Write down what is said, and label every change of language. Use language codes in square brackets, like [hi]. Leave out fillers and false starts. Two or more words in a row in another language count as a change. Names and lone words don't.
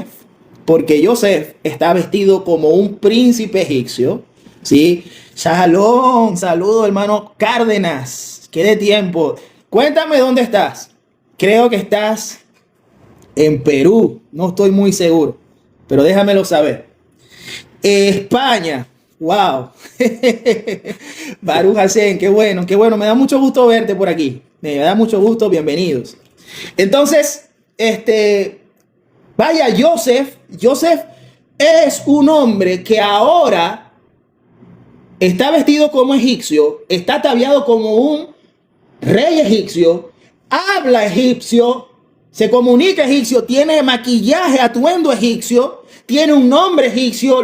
[es] Porque Yosef está vestido como un príncipe egipcio. ¿Sí? Shalom, saludo hermano Cárdenas. ¿Qué de tiempo? Cuéntame dónde estás. Creo que estás en Perú. No estoy muy seguro, pero déjamelo saber. España. [he] Wow. ברוך השם, [es] qué bueno, qué bueno. Me da mucho gusto verte por aquí. Me da mucho gusto, bienvenidos. Entonces, vaya, Yosef es un hombre que ahora está vestido como egipcio, está ataviado como un rey egipcio, habla egipcio, se comunica egipcio, tiene maquillaje, atuendo egipcio, tiene un nombre egipcio.